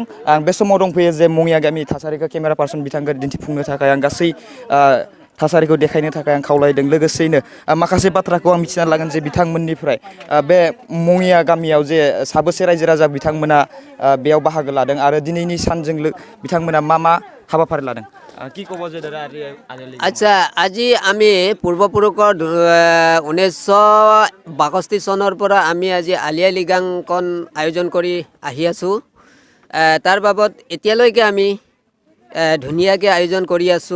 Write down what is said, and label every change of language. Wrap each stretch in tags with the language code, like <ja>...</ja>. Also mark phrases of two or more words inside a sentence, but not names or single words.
<brx>आं बे समाव दंफैयो जे मङिया गामिनि थासारिखौ केमेरा पार्सन बिथांखौ दिन्थिफुंनो थाखाय आं गासै थासारिखौ देखायनो थाखाय आं खावलायदों। लोगोसेयैनो माखासे बाथ्राखौ आं मिथिना लागोन जे बिथांमोननिफ्राय बे मङिया गामियाव जे साबोसे रायजो राजा बिथांमोना बेयाव बाहागो लादों आरो दिनैनि सानजों बिथांमोना मा हाबाफारि लादों।</brx> <as>কি ক'ব যে দাদা আচ্ছা, আজি আমি পূৰ্বপুৰুষৰ 1962 চনৰ পৰা আমি আজি আলি আই লিগাংখন আয়োজন কৰি আহি আছোঁ। তাৰ বাবদ এতিয়ালৈকে আমি ধুনীয়াকৈ আয়োজন কৰি আছোঁ।</as>